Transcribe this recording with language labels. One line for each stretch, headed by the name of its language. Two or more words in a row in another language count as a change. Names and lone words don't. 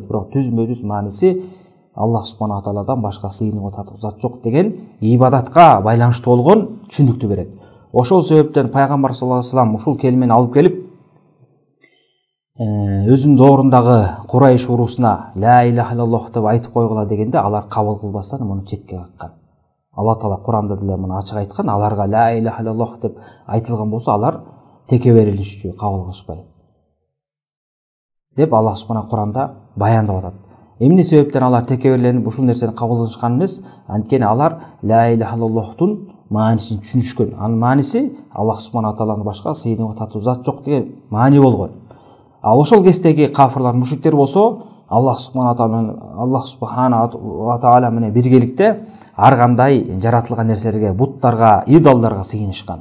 Kyrgyz: Бирок түзмө-түз мааниси Аллах субхана тааладан башка сыйынууга татыктуу зат жок деген ибадатка байланыштуу болгон түшүндүктү берет. Ошол себептен пайгамбар
Arabic: صلى الله عليه وسلم
Kyrgyz: ушул келимени алып келип өзүнүн доорундагы Курайш уруусуна
Arabic: لا إله إلا الله
Kyrgyz: деп айтып койгула дегенде алар кабыл кылбастан муну четке каккан. Алла таала Куранда деле муну ачык айткан. Аларга
Arabic: لا إله إلا الله
Kyrgyz: деп айтылган болсо алар теке берилишчү, кабыл кылышпай деп Аллах субхана Куранда баяндап атат. Эмне себептен алар теке бериленип ушул нерсени кабыл кылышкан эмес? Анткени алар ла илаха иллаллахтун маанисин түшүнүшкөн. Анын мааниси Аллах субхана тааланын башка сыйынууга татыктуу зат жок деген маани болгон. Ал ошол кездеги кафирлар, мушриктер болсо
Arabic: الله سبحانه تعالى
Kyrgyz: менен биргеликте ар кандай жаратылган нерселерге, буттарга, идолдорго сыйынышкан.